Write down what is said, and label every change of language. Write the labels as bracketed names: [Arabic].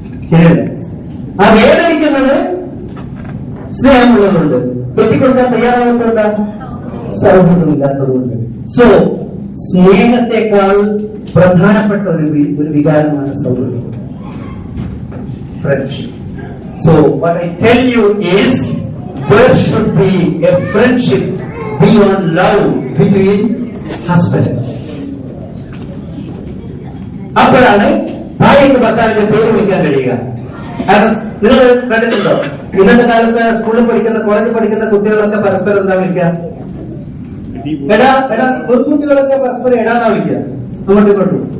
[Malayalam] ശരിയല്ലേ? ആ വേദനിക്കുന്നത് സ്നേഹമുള്ളതുകൊണ്ട്, കെട്ടിക്കൊടുക്കാൻ തയ്യാറാവുന്നത് എന്താ? സൗഹൃദമില്ലാത്തതുകൊണ്ട്. സോ സ്നേഹത്തെക്കാൾ പ്രധാനപ്പെട്ട ഒരു വികാരമാണ് സൗഹൃദം, friendship. [English] So what I tell you is there should be a friendship beyond love between husband. [Malayalam] അപ്പോഴാണ് ഭാര്യയ്ക്ക് ഭർത്താവിന്റെ പേര് വിളിക്കാൻ കഴിയുക. കാരണം നിങ്ങൾ കണ്ടിട്ടുണ്ടോ, ഇന്നത്തെ കാലത്ത് സ്കൂളിൽ പഠിക്കുന്ന കോളേജിൽ പഠിക്കുന്ന കുട്ടികളൊക്കെ പരസ്പരം എന്താ വിളിക്കുക? എടാ. കുട്ടികളൊക്കെ പരസ്പരം എടാന്നാ വിളിക്കുക. അങ്ങോട്ടും ഇങ്ങോട്ടും.